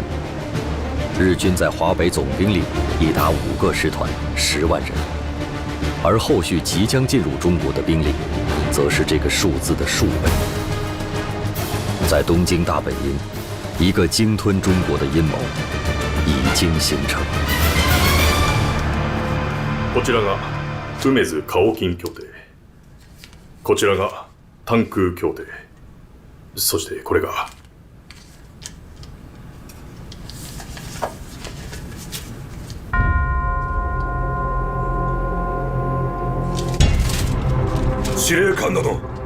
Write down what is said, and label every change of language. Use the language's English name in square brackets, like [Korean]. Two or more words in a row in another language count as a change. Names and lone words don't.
[Chinese] 日军在华北总兵力已达5个师团，10万人，而后续即将进入中国的兵力，则是这个数字的数倍。在东京大本营，一个鲸吞中国的阴谋已经形成。 [Japanese] こちらが梅津カオキン協定、こちらが炭空協定、そしてこれが司令官殿。